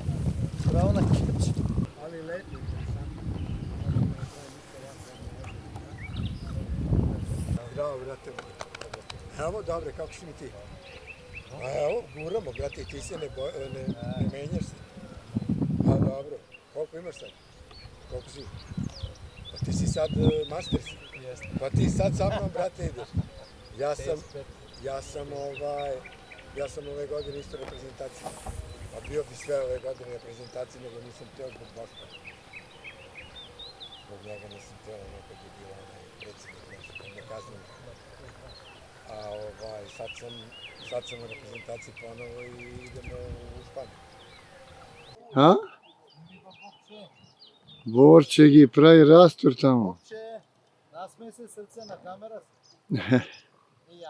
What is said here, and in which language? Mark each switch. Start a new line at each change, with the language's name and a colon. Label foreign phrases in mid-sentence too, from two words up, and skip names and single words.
Macedonian: Право на кепче. Али лети. Здраво, брате.
Serbian: Evo, dobre, kako si mi ti? A evo, guramo, brate, ti se ne menjaš se. A dobro, koliko imaš sad? Koliko si? Pa ti si sad master si. Pa ti sad sa mnom, brate, ideš. Ja sam ove godine isto reprezentacija. A bio bi sve ove godine reprezentacije, nego nisam teo zbog Boška. Zbog njega nisam teo, nekad je bio onaj predsjednik nešto, ne kaznim. A sad sam u reprezentaciji ponovo i idemo u Španiju. А?
Macedonian: Борче ги прави растур таму. Насмеј се срце на камера. Ја.